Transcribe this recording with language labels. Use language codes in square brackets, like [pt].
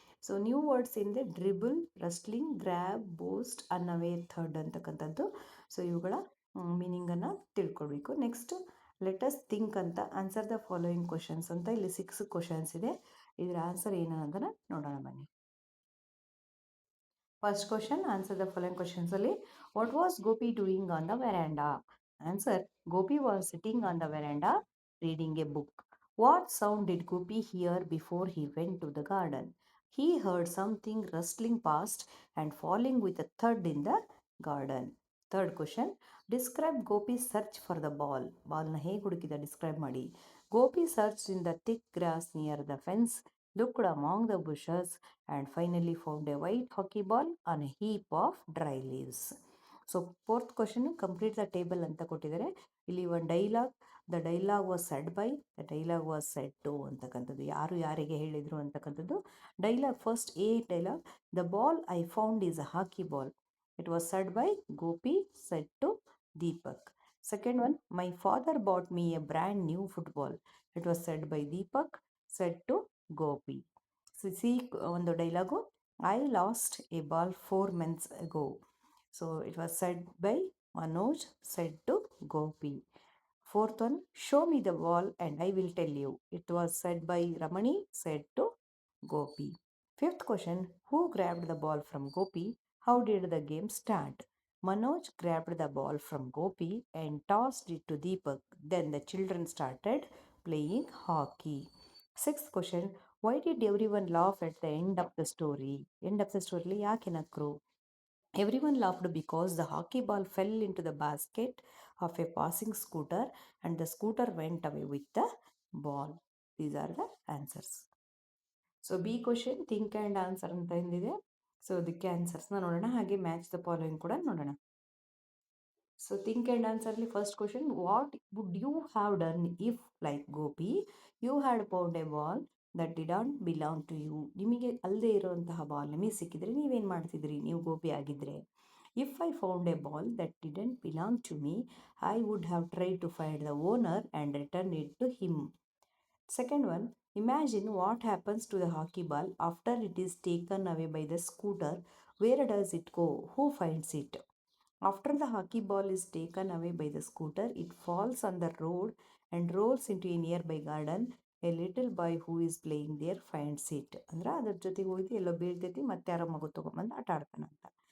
[en] So new words ಇಂದೆ dribble, rustling, grab, boast, unaware, third ಅಂತಕ್ಕಂಥದ್ದು. [kn] So ಇವುಗಳ ಮೀನಿಂಗನ್ನು ತಿಳ್ಕೊಳ್ಬೇಕು. [en] next let's think [kn] ಅಂತ [en] answer the following questions [kn] ಅಂತ ಇಲ್ಲಿ 6 ಕ್ವಶನ್ಸ್ ಇದೆ. ಇದರ ಆನ್ಸರ್ ಏನು ಅನ್ನೋದನ್ನ ನೋಡೋಣ ಬನ್ನಿ. [en] First question, answer the following questions only. What was Gopi doing on the veranda? Answer, Gopi was sitting on the veranda reading a book. What sound did Gopi hear before he went to the garden? He heard something rustling past and falling with a thud in the garden. Third question, describe Gopi's search for the ball. [kn] Ball na hege hudukida [en] describe ಮಾಡಿ. Gopi searched in the thick grass near the fence, looked among the bushes and finally found a white hockey ball on a heap of dry leaves. [kn] So [en] fourth question, complete the table [kn] ಅಂತ ಕೊಟ್ಟಿದ್ದಾರೆ. ಇಲ್ಲಿ ಒಂದು dialogue, [en] the dialogue was said by, the dialogue was said to [kn] ಅಂತಕ್ಕಂಥದ್ದು, ಯಾರು ಯಾರಿಗೆ ಹೇಳಿದರು ಅಂತಕ್ಕಂಥದ್ದು. [en] Dialogue first a dialogue, the ball I found is a hockey ball. It was said by Gopi, said to Deepak. Second one, my father bought me a brand new football. It was said by Deepak, said to Gopi. C ಒಂದು dialogue, I lost a ball 4 months ago. So it was said by Manoj, said to Gopi. Fourth one, show me the ball and I will tell you. It was said by Ramani, said to Gopi. Fifth question, who grabbed the ball from Gopi? How did the game start? Manoj grabbed the ball from Gopi and tossed it to Deepak. Then the children started playing hockey. Sixth question, why did everyone laugh at the end of the story? End of the story [kn] ಯಾಕೆ ನಕ್ರು? [en] Everyone laughed because the hockey ball fell into the basket of a passing scooter and the scooter went away with the ball. These are the answers. [kn] So B question, [en] think and answer [kn] ಅಂತ ಎಂದಿದೆ. So ಅದಕ್ಕೆ ಆನ್ಸರ್ಸ್ನ ನೋಡೋಣ, ಹಾಗೆ [en] match the following [kn] ಕೂಡ ನೋಡೋಣ. [en] So think and ಆನ್ಸರ್ಲಿ first question, what would you have done if like Gopi you had found a ball that didn't belong to you? [kn] ನಿಮಗೆ ಅಲ್ಲದೆ ಇರುವಂತಹ ಬಾಲ್ ನಿಮಗೆ ಸಿಕ್ಕಿದ್ರೆ ನೀವೇನು ಮಾಡ್ತಿದ್ರಿ ನೀವು ಗೋಪಿ ಆಗಿದ್ದರೆ? [en] If I found a ball that didn't belong to me I would have try to find the owner and return it to him. Second one, imagine what happens to the hockey ball after it is taken away by the scooter. Where does it go? Who finds it? After the hockey ball is taken away by the scooter, it falls on the road and rolls into a nearby garden. A little boy who is playing there finds it. [kn] ಅಂದ್ರೆ ಅದ್ರ ಜೊತೆಗೆ ಹೋಗಿ ಎಲ್ಲೋ ಬೀಳ್ತೈತಿ, ಮತ್ತೆ ಯಾರೋ ಮಗು ತೊಗೊಂಬಂದು ಆಟ ಆಡ್ತಾನಂತ.